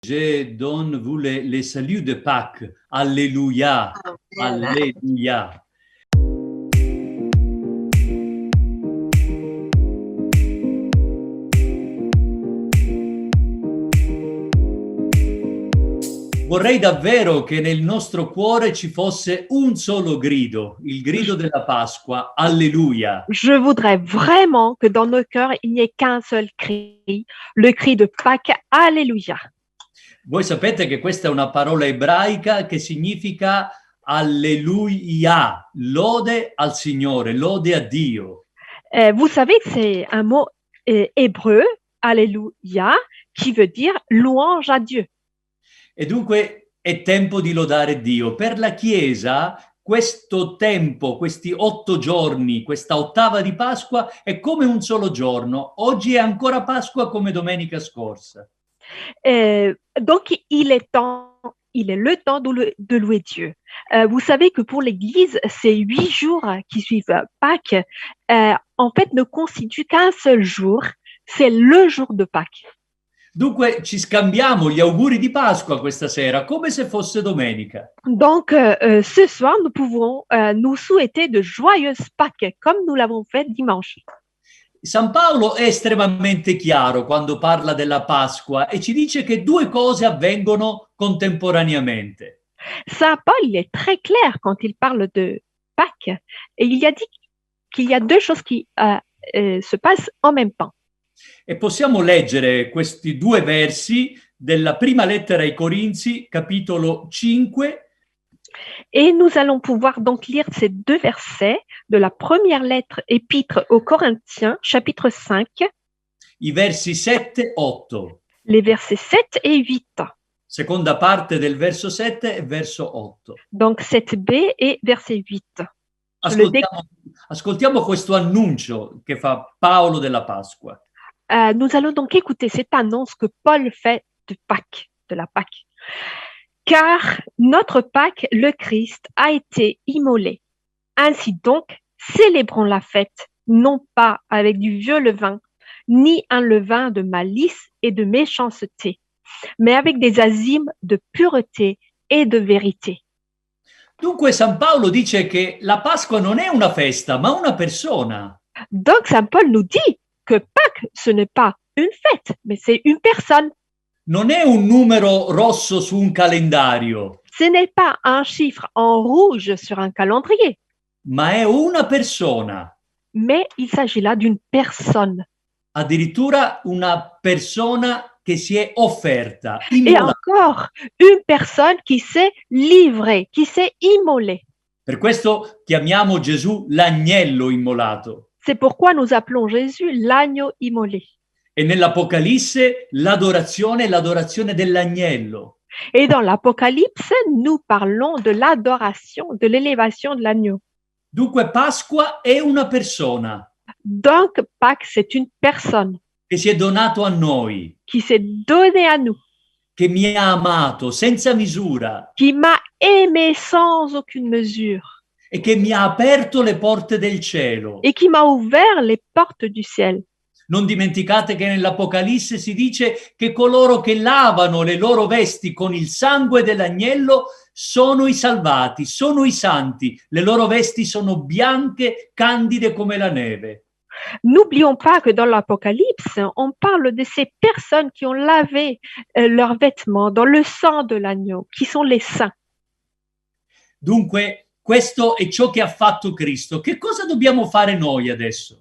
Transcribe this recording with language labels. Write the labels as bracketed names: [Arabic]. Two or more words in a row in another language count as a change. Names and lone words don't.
[French] Je donne vous les saluts de Pâques. Alléluia. Amen. Alléluia. [Italian] Vorrei davvero che nel nostro cuore ci fosse un solo grido, il grido della Pasqua. Alleluia. [French] Je voudrais vraiment que dans nos cœurs, il n'y ait qu'un seul cri, le cri de Pâques, Alléluia. [Italian] Voi sapete che questa è una parola ebraica che significa alleluia, lode al Signore, lode a Dio. [French] Vous savez que c'est un mot hébreu, Alléluia, qui veut dire louange à Dieu. [Italian] E dunque è tempo di lodare Dio. Per la Chiesa questo tempo, questi 8 giorni, questa ottava di Pasqua è come un solo giorno. Oggi è ancora Pasqua come domenica scorsa. [French] Donc, il est le temps de louer Dieu. Vous savez que pour l'Église, ces 8 jours qui suivent Pâques, en fait, ne constituent qu'un seul jour. C'est le jour de Pâques. [Italian] Dunque ci scambiamo gli auguri di Pasqua questa sera, come se fosse domenica. [French] Donc, ce soir, nous pouvons nous souhaiter de joyeuses Pâques, comme nous l'avons fait dimanche. [Italian] San Paolo è estremamente chiaro quando parla della Pasqua e ci dice che 2 cose avvengono contemporaneamente. [French] Saint Paul, il est très clair quand il parle de Pâques. Et il a dit qu'il y a 2 choses qui se passent en même temps. [Italian] E possiamo leggere questi 2 versi della prima lettera ai Corinzi, capitolo 5. [French] Et nous allons pouvoir donc lire ces 2 versets de la première lettre épître aux Corinthiens, chapitre 5, [Italian] I versi 7-8. [French] les versets 7 et 8. [Italian] Seconda parte del verso 7 e verso 8. [French] Donc 7b et verset 8. [Italian] Ascoltiamo questo annuncio che fa Paolo della Pasqua. [French] Nous allons donc écouter cette annonce que Paul fait de Pâques, de la Pâque. Car notre Pâque, le Christ, a été immolé. Ainsi donc, célébrons la fête, non pas avec du vieux levain, ni un levain de malice et de méchanceté, mais avec des azimes de pureté et de vérité. [Italian] Dunque San Paolo dice che la Pasqua non è una festa, ma una persona. [French] Donc Saint Paul nous dit que Pâques, ce n'est pas une fête, mais c'est une personne. [Italian] Non è un numero rosso su un calendario. [French] Ce n'est pas un chiffre en rouge sur un calendrier. [Italian] Ma è una persona. [French] Mais il s'agit là d'une personne. [Italian] Addirittura una persona che si è offerta. [French] Et encore, une personne qui s'est livrée, qui s'est immolée. [Italian] Per questo chiamiamo Gesù l'agnello immolato. [French] C'est pourquoi nous appelons Jésus l'agneau immolé. [Italian] E nell'Apocalisse l'adorazione è l'adorazione dell'agnello. [French] Et dans l'Apocalypse, nous parlons de l'adoration, de l'élévation de l'agneau. [Italian] Dunque Pasqua è una persona. [French] Donc Pâques, c'est une personne. [Italian] Che si è donato a noi. [French] Qui s'est donné à nous. [Italian] Che mi ha amato senza misura. [French] Qui m'a aimé sans aucune mesure. [Italian] E che mi ha aperto le porte del cielo. [French] Et qui m'a ouvert les portes du ciel. [Italian] Non dimenticate che nell'Apocalisse si dice che coloro che lavano le loro vesti con il sangue dell'agnello sono i salvati, sono i santi. Le loro vesti sono bianche, candide come la neve. [French] N'oublions pas que dans l'Apocalypse, on parle de ces personnes qui ont lavé leurs vêtements dans le sang de l'agneau, qui sont les saints. [Italian] Dunque, questo è ciò che ha fatto Cristo. Che cosa dobbiamo fare noi adesso?